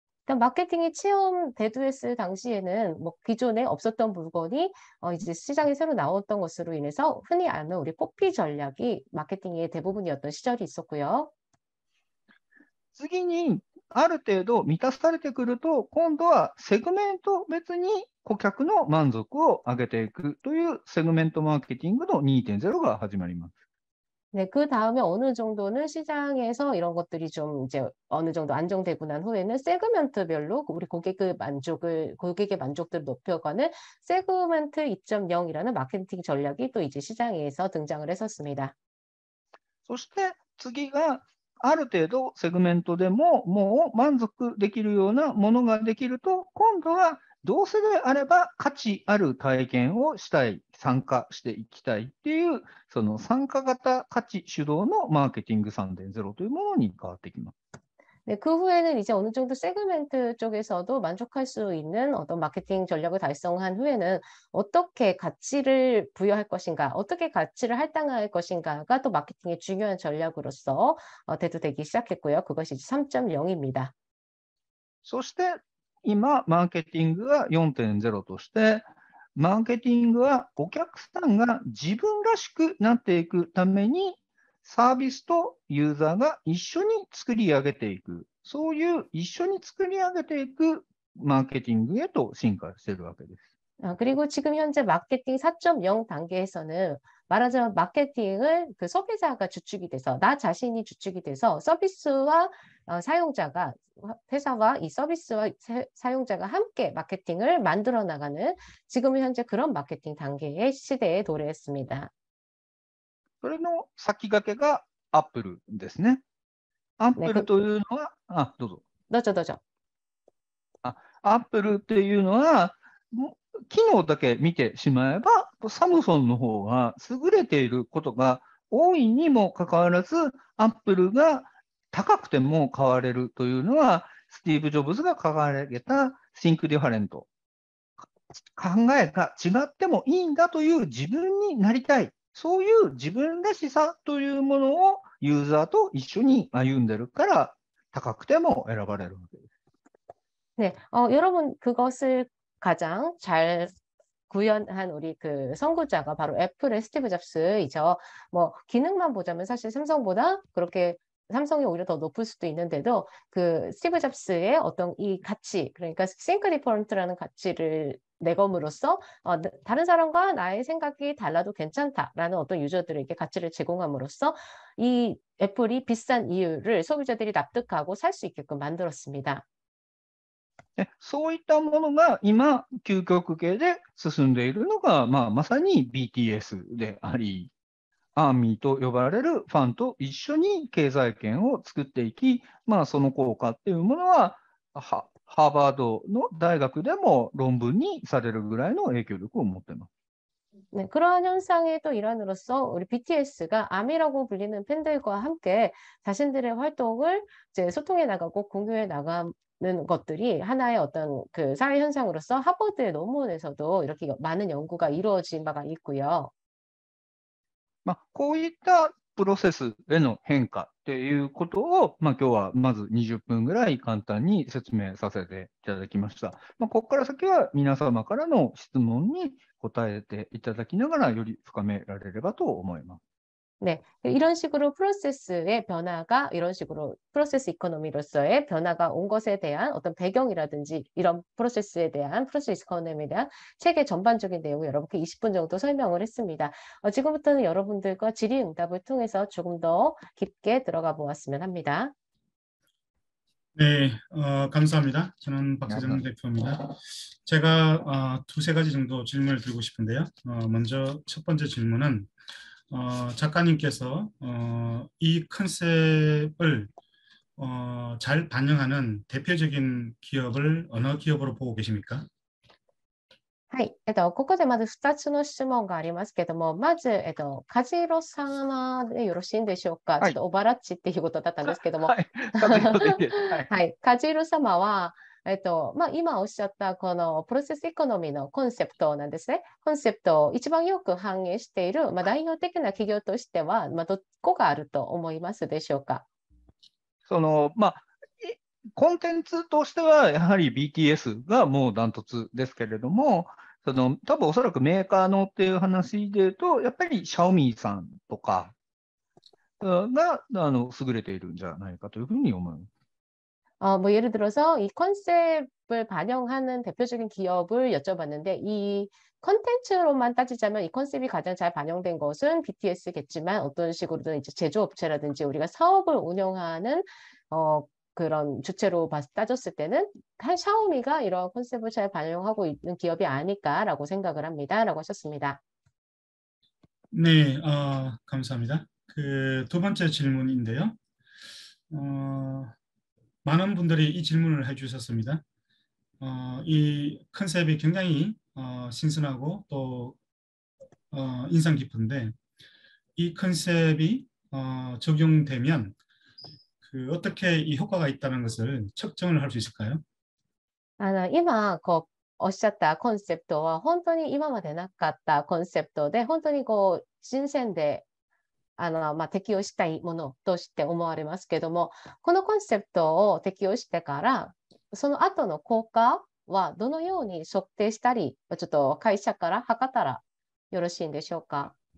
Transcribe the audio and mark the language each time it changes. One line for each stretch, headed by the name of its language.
Korean: 일단 마케팅이 처음 대두했을 당시에는 뭐 기존에 없었던 물건이 이제 시장에 새로 나왔던 것으로 인해서 흔히 아는 우리 포피 전략이 마케팅의 대부분이었던 시절이 있었고요.
Japanese: 次に、ある程度満たされてくると、今度はセグメント別に顧客の満足を上げていくというセグメントマーケティングの 2.0 が始まります。
Korean: 네, 그 다음에 어느 정도는 시장에서 이런 것들이 좀 이제 어느 정도 안정되고 난 후에는 세그멘트별로 우리 고객의 만족도를 높여가는 세그멘트 2.0이라는 마케팅 전략이 또 이제 시장에서 등장을 했었습니다.
Japanese: そして次が、ある程度セグメントでももう満足できるようなものができると、今度はどうせであれば価値ある体験をしたい、参加していきたいっていう、その参加型価値主導のマーケティング 3.0 というものに変わってきます。
Korean: 네, 그 후에는 이제 어느 정도 세그멘트 쪽에서도 만족할 수 있는 어떤 마케팅 전략을 달성한 후에는 어떻게 가치를 부여할 것인가, 어떻게 가치를 할당할 것인가가 또 마케팅의 중요한 전략으로서 대두되기 시작했고요. 그것이 3.0입니다.
Japanese: そして今、マーケティングが 4.0 として、マーケティングはお客さんが自分らしくなっていくために、サービスとユーザーが一緒に作り上げていく、そういう一緒に作り上げていくマーケティングへと進化しているわけです。
Korean: 그리고 지금 현재 마케팅 4.0 단계에서는 말하자면 마케팅을 그 소비자가 주축이 돼서 나 자신이 주축이 돼서 서비스와 사용자가 회사와 이 서비스와 사용자가 함께 마케팅을 만들어 나가는 지금은 현재 그런 마케팅 단계의 시대에 도래했습니다.
Japanese: それの先駆けがアップルですね。アップルというのは、どうぞ。どうぞ。アップルっていうのは、機能だけ見てしまえば、サムソンの方が優れていることが多いにもかかわらず、アップルが高くても買われるというのは、スティーブ・ジョブズが掲げた Think Different。考えが違ってもいいんだという自分になりたい。そういう自分らしさというものをユーザーと一緒に歩んでるから、高くても選ばれるわけです。
Korean: 네, 여러분 그것을 가장 잘 구현한 우리 그 선구자가 바로 애플의 스티브 잡스이죠. 뭐 기능만 보자면 사실 삼성보다 그렇게 삼성이 오히려 더 높을 수도 있는데도 그 스티브 잡스의 어떤 이 가치, 그러니까 think different라는 가치를 내검으로써 다른 사람과 나의 생각이 달라도 괜찮다라는 어떤 유저들에게 가치를 제공함으로써 이 애플이 비싼 이유를 소비자들이 납득하고 살 수 있게끔 만들었습니다.
Japanese: そういったものが今、究極系で進んでいるのが、まさに BTS であり、アーミーと呼ばれるファンと一緒に経済圏を作っていき、その効果っていうものは、ハーバードの大学でも論文にされるぐらいの影響力を持っています。
Korean: 네, 그러한 현상의 또 일환으로서 우리 BTS가 아미라고 불리는 팬들과 함께 자신들의 활동을 이제 소통해 나가고 공유해 나가는 것들이 하나의 어떤 그 사회 현상으로서 하버드의 논문에서도 이렇게 많은 연구가 이루어진 바가 있고요.
Japanese: こういったプロセスへの変化っていうことを、今日はまず20分ぐらい簡単に説明させていただきました。ここから先は皆様からの質問に答えていただきながらより深められればと思います。
Korean: 네, 이런 식으로 프로세스의 변화가 이런 식으로 프로세스 이코노미로서의 변화가 온 것에 대한 어떤 배경이라든지 이런 프로세스에 대한 프로세스 이코노미에 대한 책의 전반적인 내용을 여러분께 20분 정도 설명을 했습니다. 지금부터는 여러분들과 질의응답을 통해서 조금 더 깊게 들어가 보았으면 합니다. 네, 감사합니다. 저는 박세정 대표입니다. 제가 두세 가지 정도 질문을 드리고 싶은데요. 먼저 첫 번째 질문은 작가님께서 이 컨셉을 잘 반영하는 대표적인 기업을 어느 기업으로 보고 계십니까?
Japanese: はい。ここでまず2つの質問がありますけども、まず、カジロ様でよろしいんでしょうか。ちょっとオバラッチっていうことだったんですけども。はい。カジロでいいです。はい。はい。カジロ様は、今おっしゃったこのプロセスエコノミーのコンセプトなんですね。コンセプトを一番よく反映している、代表的な企業としては、どこがあると思いますでしょうか。コンテンツとしては、やはり BTS がもうダントツですけれども、多分おそらくメーカーのっていう話で言うと、やっぱりシャオミさんとかが優れているんじゃないかというふうに思います。
Korean: 예를 들어서 이 컨셉을 반영하는 대표적인 기업을 여쭤봤는데 이 컨텐츠로만 따지자면 이 컨셉이 가장 잘 반영된 것은 BTS겠지만 어떤 식으로든 이제 제조업체라든지 우리가 사업을 운영하는 그런 주체로 따졌을 때는 샤오미가 이런 컨셉을 잘 반영하고 있는 기업이 아닐까라고 생각을 합니다라고 하셨습니다. 네, 감사합니다. 그 두 번째 질문인데요. 많은 분들이 이 질문을 해주셨습니다. 이 컨셉이 굉장히 신선하고 또 인상 깊은데 이 컨셉이 적용되면 그 어떻게 이 효과가 있다는 것을 측정을 할 수 있을까요?
Japanese: 今おっしゃったコンセプトは本当に今までなかったコンセプトで本当に新鮮で適用したいものとして思われますけども、このコンセプトを適用してからその後の効果はどのように測定したり、ちょっと会社から測ったらよろしいんでしょうか。